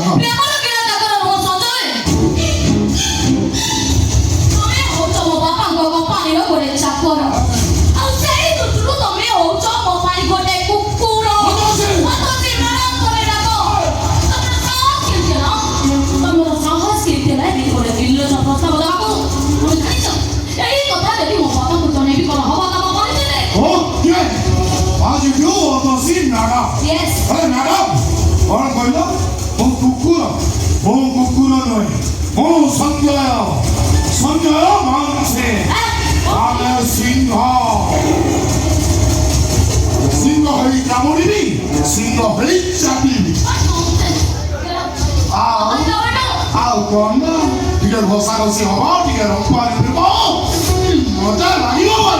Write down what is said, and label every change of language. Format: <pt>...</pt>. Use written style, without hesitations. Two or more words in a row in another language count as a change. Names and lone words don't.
<or>ପ୍ରେମର କିଣା ଚାକର ନୁହଁ ସଞ୍ଜୟ ତମେ ହଉଛ ମୋ ବାପାଙ୍କ କମ୍ପାନୀର ଗୋଟେ ଚାକର ଆଉ ସେଇ ଦୃଷ୍ଟିରୁ ତମେ ହଉଛ ମୋ ପାଇଁ ଗୋଟେ କୁକୁର ତମର ସାହସ କେମିତି ହେଲା ଏମିତି ଗୋଟେ ନିର୍ଲଜ ପ୍ରସ୍ତାବ ଦେବାକୁ ମୁଁ ଜାଣିଛ ଏଇ କଥା ଯଦି ମୋ ବାପାଙ୍କୁ ଜଣେଇବି କଣ ହବ ତମ ପରିଚୟରେ</or> <en>ଓକେ ଆଜି you want to see ମ୍ୟାଡାମ Yes.</en> <or>ଆରେ ମ୍ୟାଡାମ କଣ କହିଲ ମୁଁ କୁକୁର ନୁହେଁ ମୁଁ ସଞ୍ଜୟ ମାଂସେ ଆମେ ସିଂହ ହେଇ କାମୁଡ଼ିବି ସିଂହ ହେଇ ଚାପିବି ଆଉ କଣ ଟିକେ ଘଷା ଘଷି ହବ ଟିକେ ରଙ୍ଗ ମଜା ଲାଗିବ</or>